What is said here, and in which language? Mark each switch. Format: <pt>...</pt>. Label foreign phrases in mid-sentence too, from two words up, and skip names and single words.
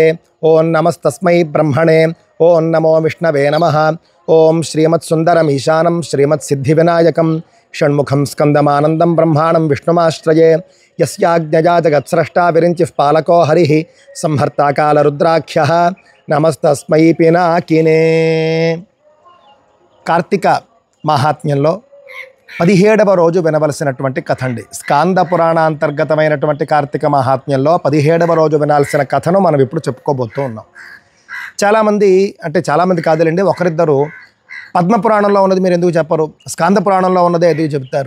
<sa>ओम नमस्तस्मै ब्रह्मणे। ओम नमो विष्णवे नमः। ओम श्रीमत्सुंदरम ईशानं श्रीमत्सिद्धिविनायकं षण्मुखं स्कन्दमानन्दं ब्रह्माणं विष्णुमाश्रये। यस्याज्ञया जगत्स्रष्टा विरिञ्चिः पालको हरिः संहर्ता कालरुद्राख्यः नमस्तस्मै पिनाकिने।</sa> <te>కార్తీక మహాత్మ్యంలో 17వ రోజు వినవలసినటువంటి కథ అండి. స్కాంద పురాణాంతర్గతమైనటువంటి కార్తీక మహాత్మ్యంలో 17వ రోజు వినాల్సిన కథను మనం ఇప్పుడు చెప్పుకోబోతూ ఉన్నాం. చాలామంది కాదులేండి, ఒకరిద్దరు పద్మపురాణంలో ఉన్నది మీరు ఎందుకు చెప్పరు, స్కాంద పురాణంలో ఉన్నదే ఎందుకు చెప్తారు.</te>